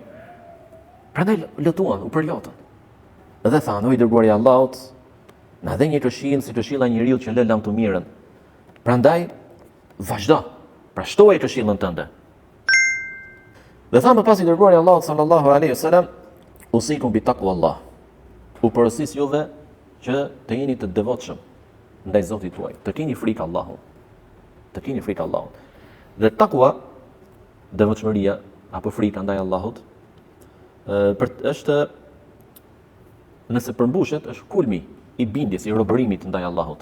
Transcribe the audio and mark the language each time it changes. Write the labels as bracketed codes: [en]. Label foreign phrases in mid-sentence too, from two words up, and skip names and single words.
[sq] Prandaj lutuan, u përlotën. Dhe thanë, o i dërguari i Allahut, na dhe një këshill si këshilla e njeriu që lë lam të mirën. Prandaj vazhdo, pra shtoje këshillën tënde. Dhe thamë pas i dërguari i Allahut [ar] صلى الله عليه وسلم, أوصيكم بتقوى الله. [sq] U porosis juve që të jeni të devotshëm ndaj Zotit tuaj, të keni frikë Allahut. Dhe takwa, devotshmëria apo frika ndaj Allahut, është nëse përmbushet, është kulmi i bindjes, i robërimit ndaj Allahut.